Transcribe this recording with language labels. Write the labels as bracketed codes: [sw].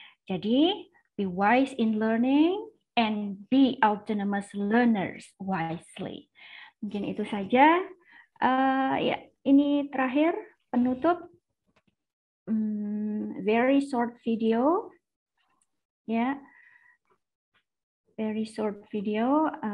[id] Jadi, [en] be wise in learning and be autonomous learners wisely. [id] Mungkin itu saja. Ya, ini terakhir penutup. [en] Very short video, ya, very short video.